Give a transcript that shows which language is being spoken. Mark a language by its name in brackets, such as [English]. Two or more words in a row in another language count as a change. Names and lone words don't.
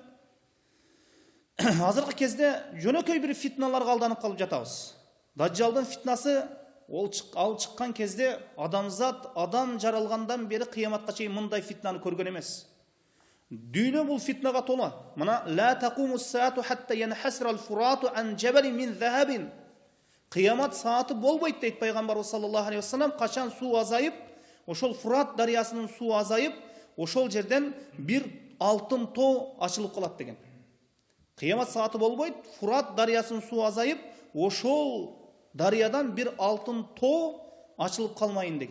[Kyrgyz] Азыркы кезде жөнөкөй бир фитналарга алданып калып жатабыз. Даджалдын фитнасы ал чыккан кезде адамзат адам жаралгандан бери кыяматка чейин мындай фитнаны көргөн эмес. Дүйнө бул фитнага толо. Мына [Arabic] لا تقوم الساعة حتى ينحسر الفرات عن جبل من ذهب. [Kyrgyz] Кыямат сааты болбойт дейт Пайгамбарыбыз [Arabic] صلى الله عليه وسلم. [Kyrgyz] Качан суу азайып, ошол Фурат дарыясынын суу азайып, ошол жерден бир алтын тоо ачылып калат деген. Кыямат сааты болбойт, Фурат дарыясынын суу азайып, ошол дарыядан бир алтын тоо ачылып калмайын деген.